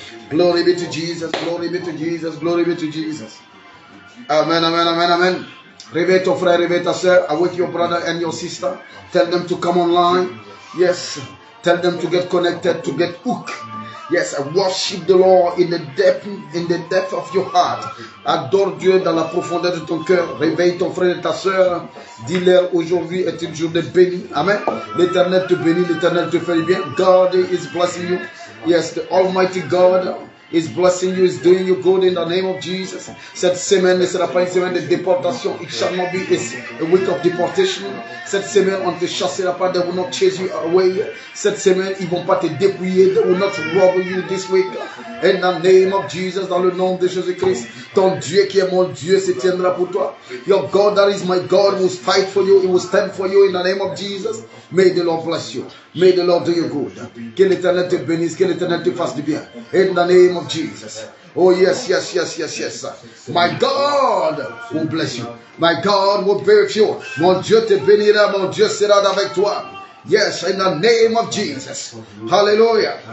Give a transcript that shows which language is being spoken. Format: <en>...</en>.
<en>Glory be to Jesus, glory be to Jesus, glory be to Jesus.</en> <fr>Amen, amen, amen, amen. Réveille ton frère, réveille ta soeur.</fr> <en>Awake your brother and your sister. Tell them to come online. Yes. Tell them to get connected, to get hooked. Yes, worship the Lord in the depth of your heart.</en> <fr>Adore Dieu dans la profondeur de ton cœur. Réveille ton frère et ta soeur. Dis-leur aujourd'hui est une journée bénie. Amen. L'Éternel te bénit, l'Éternel te fait du bien.</fr> <en>God is blessing you. Yes, the Almighty God is blessing you, is doing you good in the name of Jesus.</en> <fr>Cette semaine ne sera pas une semaine de déportation.</fr> <en>It shall not be a week of deportation.</en> <fr>Cette semaine, on ne te chassera pas.</fr> <en>They will not chase you away.</en> <fr>Cette semaine, ils ne vont pas te dépouiller.</fr> <en>They will not rob you this week. In the name of Jesus,</en> <fr>dans le nom de Jésus-Christ, ton Dieu qui est mon Dieu se tiendra pour toi.</fr> <en>Your God that is my God will fight for you. He will stand for you in the name of Jesus. May the Lord bless you. May the Lord do you good.</en> <fr>Que l'Éternel te bénisse, que l'Éternel te fasse du bien.</fr> <en>In the name of Jesus. Oh yes, yes, yes, yes, yes. My God will bless you. My God will be with you.</en> <fr>Mon Dieu te bénira, mon Dieu sera avec toi.</fr> <en>Yes, in the name of Jesus.</en> <fr>Hallelujah.</fr>